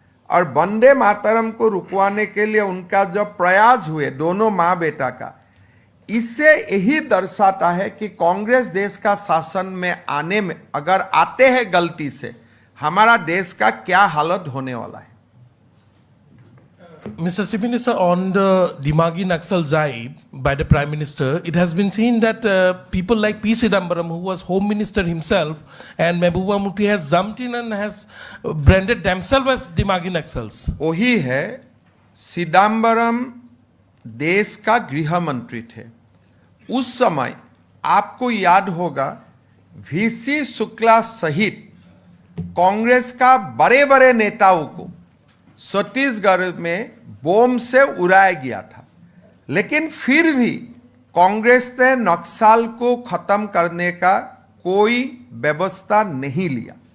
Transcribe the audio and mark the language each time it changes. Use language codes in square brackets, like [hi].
[hi] और वंदे मातरम को रुकवाने के लिए उनका जो प्रयास हुए दोनों माँ बेटा का, इससे यही दर्शाता है कि कांग्रेस देश का शासन में आने में अगर आते हैं गलती से, हमारा देश का क्या हालत होने वाला है। [en] Mr. Chief Minister, on the Dimagi Naxal jibe by the Prime Minister, it has been seen that people like P. Chidambaram, who was Home Minister himself, and Mehbooba Mufti has jumped in and has branded themselves as Dimagi Naxals. [hi] वही है, चिदम्बरम देश का गृह मंत्री थे। उस समय आपको याद होगा VC शुक्ला सहित कांग्रेस का बड़े बड़े नेताओं को छत्तीसगढ़ में बम से उड़ाया गया था, लेकिन फिर भी कांग्रेस ने नक्सल को खत्म करने का कोई व्यवस्था नहीं लिया।